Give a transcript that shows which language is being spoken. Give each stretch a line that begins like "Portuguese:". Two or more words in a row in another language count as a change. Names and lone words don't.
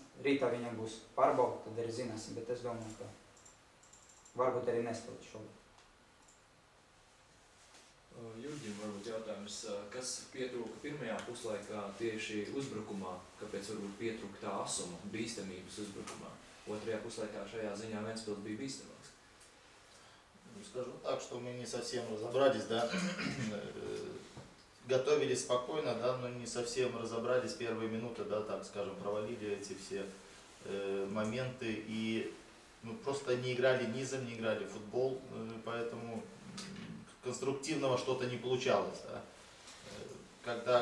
Latvian: Rītā viņam būs pārbauda, tad arī zināsim, bet es domāju, ka varbūt arī nespēlēs šogad. Jurģim, varbūt jautājums, kas pietrūka pirmajā puslaikā tieši uzbrukumā, kāpēc varbūt pietrūka tā asuma, bīstamības uzbrukumā? Otrajā puslaikā šajā ziņā Ventspils bija bīstamāks.
Russian: Скажу так, что мы не совсем разобрались, да, готовились спокойно, да, но не совсем разобрались первые минуты, да, так скажем, провалили эти все моменты и ну, просто не играли низом, не играли в футбол, поэтому конструктивного что-то не получалось, да.